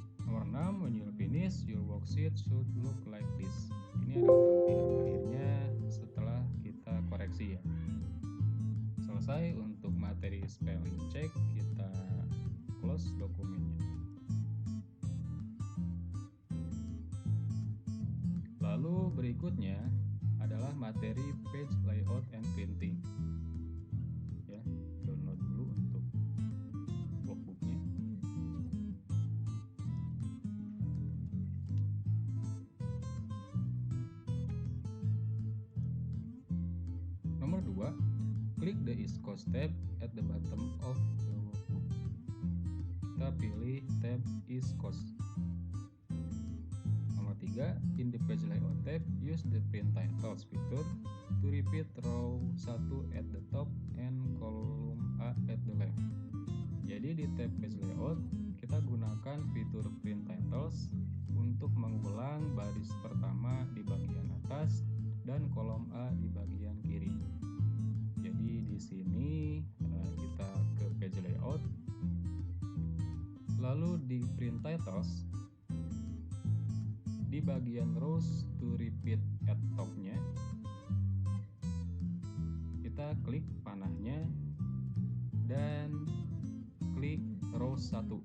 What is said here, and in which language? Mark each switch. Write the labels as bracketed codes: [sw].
[id] Nomor 6, [en] when you're finished, your worksheet should look like this. [id] Ini adalah tampilan akhirnya setelah kita koreksi ya. Selesai untuk materi spelling check, kita close dokumennya. Lalu berikutnya adalah materi page layout and printing. Ya, download dulu untuk workbooknya. Nomor 2, [en] klik the East Coast tab at the bottom of the workbook. [id] Kita pilih tab East Coast. Nomor 3, [en] in the page layout tab, use the print titles feature to repeat row 1 at the top and column A at the left. [id] Jadi di tab page layout kita gunakan fitur print titles untuk mengulang baris pertama di bagian atas dan kolom A di bagian kiri. Jadi di sini kita ke page layout, lalu di print titles di bagian rows to repeat at top-nya kita klik panahnya dan klik row 1.